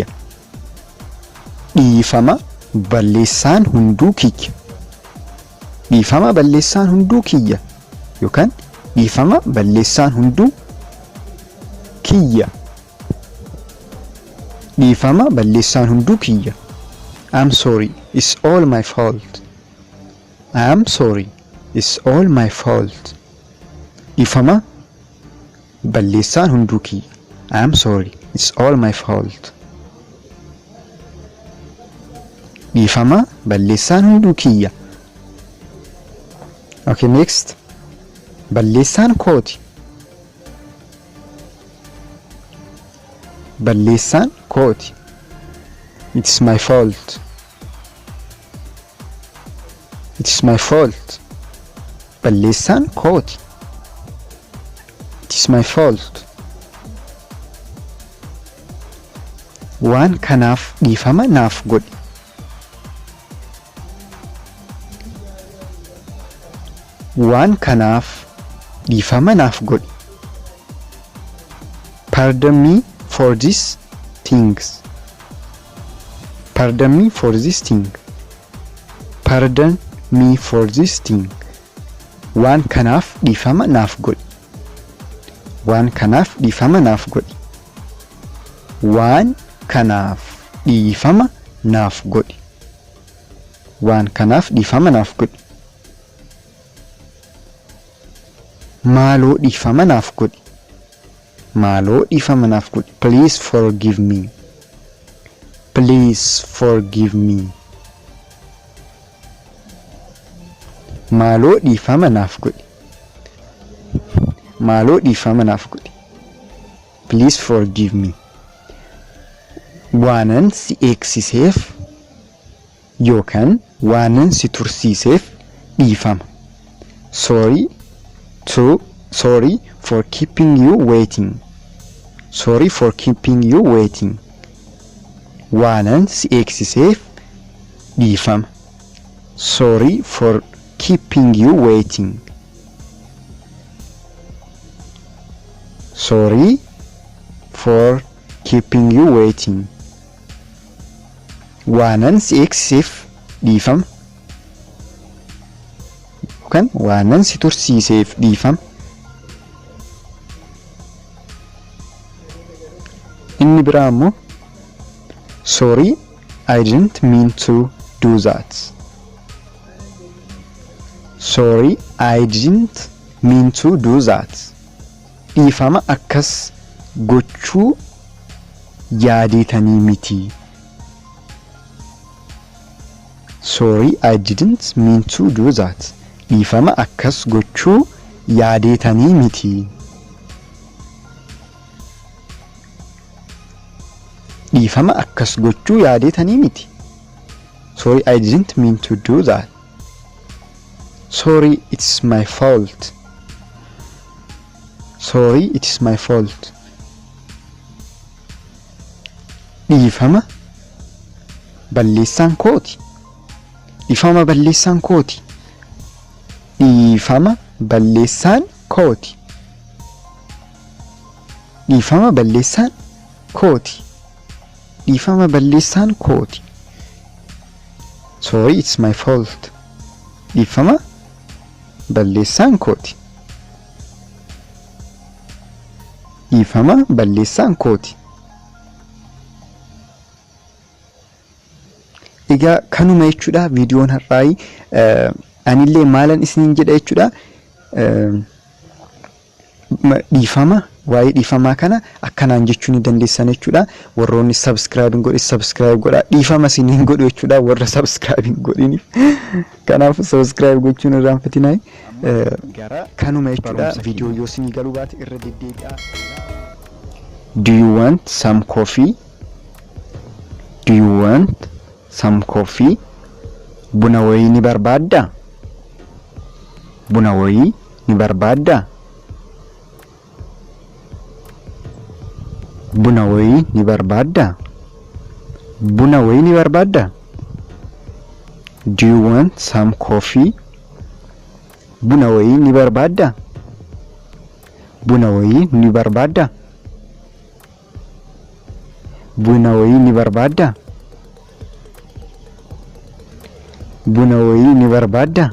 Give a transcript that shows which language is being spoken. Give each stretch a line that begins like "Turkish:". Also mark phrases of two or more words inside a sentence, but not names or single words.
Oromo: Dhiifama balleessaan hunduu kiyya. Dhiifama balleessaan hunduu kiyya. Yookaan dhiifama balleessaan hunduu kiyya. Dhiifama balleessaan hunduu kiyya.
English: I'm sorry, it's all my fault. I'm sorry, it's all my fault.
Oromo: Dhiifama balleessaan hunduu kiyya.
English: I'm sorry, it's all my fault.
Oromo: Dhiifama balleessaan hunduu kiyya.
English: Okay, next.
Oromo: Balleessaan kooti. Balleessaan kooti.
English: It's my fault. It's my fault.
Oromo: Balleessaan kooti.
English: It's my fault.
Oromo: Waan kanaaf dhiifama naaf godhi. Waan kanaaf dhiifama naaf godhi.
English: Pardon me for these things. Pardon me for this thing. Pardon me for this thing.
Oromo: Waan kanaaf dhiifama naaf godhi. Waan kanaaf dhiifama naaf godhi. waan kanaaf dhiifama naaf godhi. Waan kanaaf dhiifama naaf godhi. Maaloo dhiifama naaf godhi. Maaloo dhiifama naaf godhi.
English: Please forgive me. Please forgive me.
Oromo: Maaloo dhiifama naaf godhi. Maaloo dhiifama naaf godhi.
English: Please forgive me.
Oromo: Waanan si eegsiseef yookaan waanan si tursiiseef dhiifama.
English: Sorry for keeping you waiting. Sorry for keeping you waiting.
Oromo: Waanan si eegsiseef dhiifama.
English: Sorry for keeping you waiting. Sorry for keeping you waiting.
Oromo: Waanan si eegsiseef dhiifama. Yookaan waanan si tursiiseef dhiifama. Inni biraa immoo
English: sorry, I didn't mean to do that. Sorry, I didn't mean to do that.
Oromo: Dhiifama akkas gochuu yaadeetanii miti.
English: Sorry, I didn't mean to do that.
Oromo: Dhiifama akkas gochuu yaadeetanii miti. Dhiifama akkas gochuu yaadeetanii miti.
English: Sorry, I didn't mean to do that. Sorry, it's my fault. Sorry, it's my fault.
Oromo: Dhiifama balleessaan kooti. Dhiifama balleessaan kooti. Dhiifama balleessaan kooti. Dhiifama balleessaan kooti. Dhiifama balleessaan kooti.
English: Sorry, it's my fault.
Oromo: Dhiifama balleessaan kooti. Dhiifama balleessaan kooti. Egaa kanuma jechuudha viidiyoon har'aa. Anillee maalan isiniin jedha jechuudha. Dhiifama waa'ee dhiifamaa kana akkanaan jechuu ni dandeessan jechuudha. Warroonni subscribe hin godhin subscribe godhaa. Dhiifama isiniin godhu jechuudha warra subscribe hin godhiniif. Kanaaf subscribe gochuun irraanfatinaa. Kanuma jechuudha viidiyoo yoo isinii galuu baate irra deddeebi'aa.
English: Do you want some coffee? Do you want some coffee?
Oromo: Buna wayii ni barbaaddaa? Buna wayii ni barbaaddaa? Buna wayii ni barbaaddaa? Buna wayii ni barbaaddaa?
English: Do you want some coffee?
Oromo: Buna wayii ni barbaaddaa? Buna wayii ni barbaaddaa? Buna wayii ni barbaaddaa? Buna wayii ni barbaaddaa?